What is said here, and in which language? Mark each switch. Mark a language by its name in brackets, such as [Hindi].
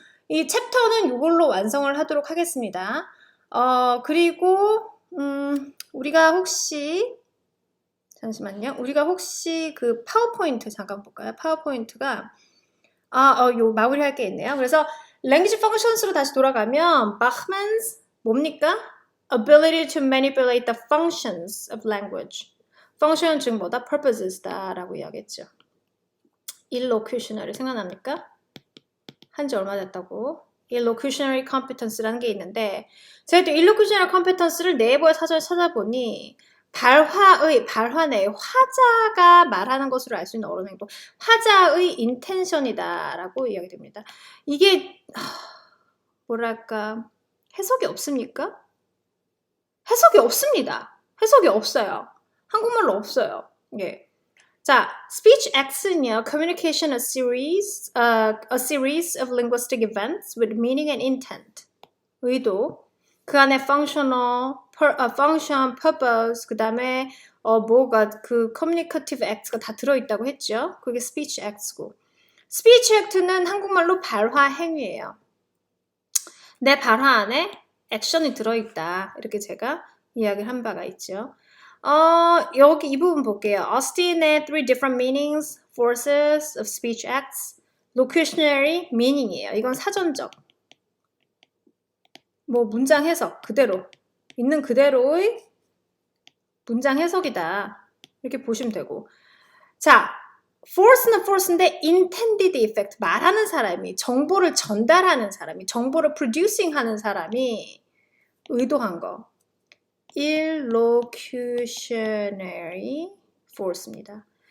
[Korean] 이 챕터는 이걸로 완성을 하도록 하겠습니다. 그리고 우리가 혹시 잠시만요. 우리가 혹시 그 파워포인트 잠깐 볼까요? 파워포인트가 요 마무리할 게 있네요. 그래서 language functions로 다시 돌아가면 Bachman's 뭡니까? [English] ability to manipulate the functions of language. [Korean] function은 즉 뭐다? purposes다 라고 이야기했죠. illocutionary 생각납니까? 한지 얼마 됐다고? illocutionary competence라는 게 있는데 제가 또 illocutionary competence를 네이버에 사전에 찾아보니 발화 내 화자가 말하는 것으로 알 수 있는 어른 행동, 화자의 인텐션이다라고 이야기됩니다. 이게 뭐랄까 해석이 없습니까? 해석이 없습니다. 해석이 없어요. 한국말로 없어요. 예. 자, [English] speech acts는요, communication a series of linguistic events with meaning and intent. [Korean] 의도. 그 안에 functional, function, purpose, 그 다음에 뭐가 그 communicative acts가 다 들어있다고 했죠. 그게 speech acts고. speech act는 한국말로 발화 행위예요. 내 발화 안에 액션이 들어있다. 이렇게 제가 이야기를 한 바가 있죠. 여기 이 부분 볼게요. [English] Austin의 three different meanings, forces of speech acts, locutionary meaning이에요. [Korean] 이건 사전적. 뭐 문장 해석 그대로 있는 그대로의 문장 해석이다 이렇게 보시면 되고 자 force는 force인데 intended effect 말하는 사람이 정보를 전달하는 사람이 정보를 producing 하는 사람이 의도한 거 illocutionary force입니다.